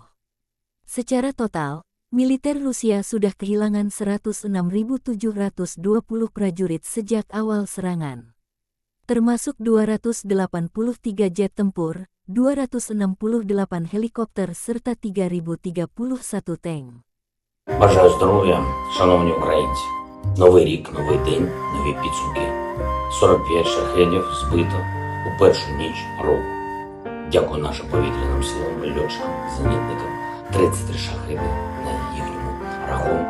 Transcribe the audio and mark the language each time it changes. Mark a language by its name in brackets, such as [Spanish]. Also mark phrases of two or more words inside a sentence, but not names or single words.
[Indonesian] Secara total, militer Rusia sudah kehilangan 106.720 prajurit sejak awal serangan. Termasuk 283 jet tempur, 268 helikopter serta 3031 tank. [Ukrainian] Бажаю здоров'я, шановні українці. Новий рік, новий день, нові підсумки. 45 шахедів збито у першу ніч року. Дякую нашим повітряним силам, льотчикам, зенітникам. 33 шахеди на їхньому рахунку.